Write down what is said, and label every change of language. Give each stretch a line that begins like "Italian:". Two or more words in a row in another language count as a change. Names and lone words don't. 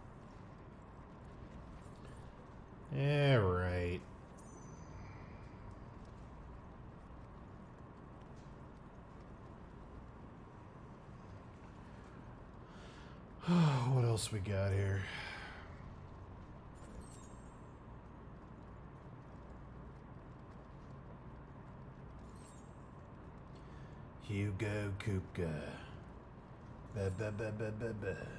English: Yeah, right. What else we got here? Hugo Kupka. Ba ba ba ba ba ba.